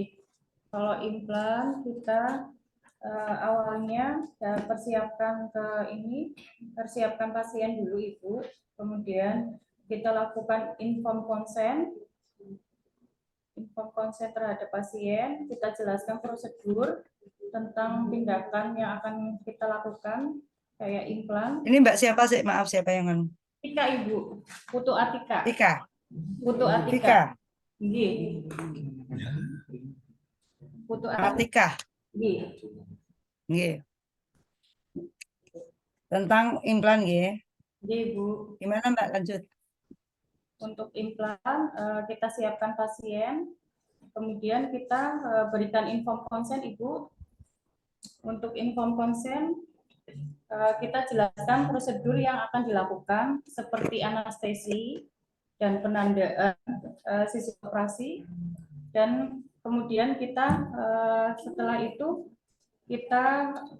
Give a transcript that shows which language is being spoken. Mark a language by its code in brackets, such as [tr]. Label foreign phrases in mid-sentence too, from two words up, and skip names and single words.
[id] Kalau implan kita awalnya persiapkan pasien dulu Ibu, kemudian kita lakukan inform konsen terhadap pasien, kita jelaskan prosedur tentang tindakan yang akan kita lakukan kayak implan. Ini Mbak siapa sih? Maaf, siapa yang ngomong? Tika Ibu, Putu Atika. Tika. Putu Atika. Tika. Nggih. Putu Atika. Atika. Nggih. Nggih. Tentang implan nggih. Nggih, Bu. Gimana Mbak, lanjut? Untuk implan kita siapkan pasien, kemudian kita berikan inform konsen Ibu. Untuk inform konsen kita jelaskan prosedur yang akan dilakukan seperti anestesi dan penandaan sisi operasi, dan kemudian kita setelah itu kita